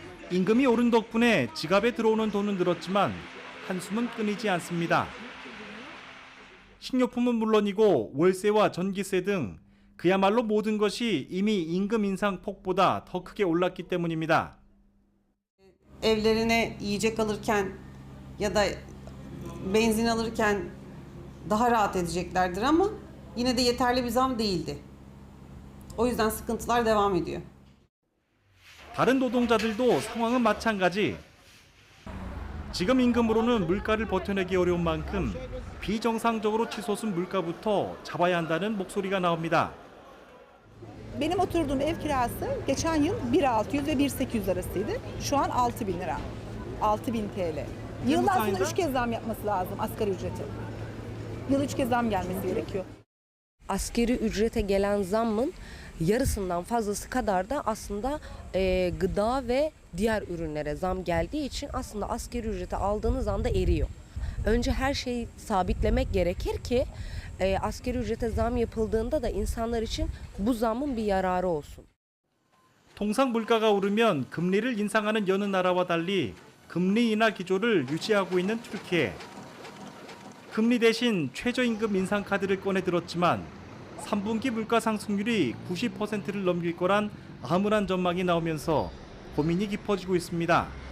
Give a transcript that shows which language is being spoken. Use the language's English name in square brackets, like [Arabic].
[Korean] 임금이 오른 덕분에 지갑에 들어오는 돈은 늘었지만 한숨은 끊이지 않습니다. 식료품은 물론이고 월세와 전기세 등 그야말로 모든 것이 이미 임금 인상 폭보다 더 크게 올랐기 때문입니다. [Turkish] Evlerine yiyecek alırken ya da benzin alırken daha rahat edeceklerdir ama yine de yeterli bir zam değildi. O yüzden sıkıntılar devam ediyor. [Korean] 다른 노동자들도 상황은 마찬가지. 지금 임금으로는 물가를 버텨내기 어려운 만큼 비정상적으로 치솟은 물가부터 잡아야 한다는 목소리가 나옵니다. [Turkish] Benim oturduğum ev kirası geçen yıl 1.600 ve 1.800 arasıydı. Şu an 6.000 lira. 6.000 TL. Yılda aslında 3 kez zam yapması lazım asgari ücreti. Yıl 3 kez zam gelmesi gerekiyor. Asgari ücrete gelen zammın yarısından fazlası kadar da aslında gıda ve diğer ürünlere zam geldiği için aslında asgari ücreti aldığınız anda eriyor. Önce her şeyi sabitlemek gerekir ki asgari ücrete zam yapıldığında da insanlar için bu zamın bir yararı olsun. [Korean] 통상 물가가 오르면 금리를 인상하는 여느 나라와 달리 금리 인하 기조를 유지하고 있는 튀르키예. 금리 대신 최저임금 인상 카드를 꺼내 들었지만 3분기 물가 상승률이 90%를 넘길 거란 암울한 전망이 나오면서 고민이 깊어지고 있습니다.